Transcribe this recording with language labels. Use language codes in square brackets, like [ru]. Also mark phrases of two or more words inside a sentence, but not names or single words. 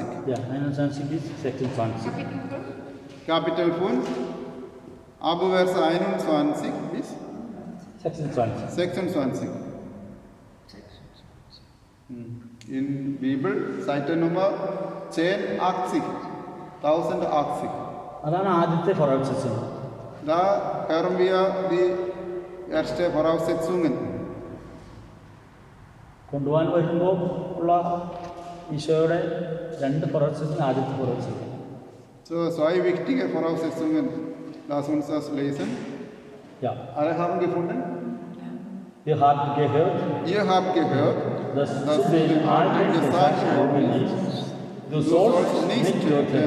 [de] Ja, 21 bis 26. Kapitel 5. Aber Vers 21 bis 26. 26. In Bibel, Seite Nummer 1080. 1080. [ml] അതാണ് ആദ്യത്തെ ഫൊറോസിസ്. [de] Da hören wir die erste Voraussetzungen. [ml] കൊണ്ടുപോകാൻ വരുമ്പോൾ ഉള്ള ഈശോയുടെ രണ്ട് ഫൊറോസിസിന് ആദ്യത്തെ ഫൊറോസിസ്. [de] So, zwei wichtige Voraussetzungen. Lass uns das lesen. Ja. Alle haben gefunden? Ihr habt gehört, dass zu den Alten gesagt worden ist, du sollst nicht töten.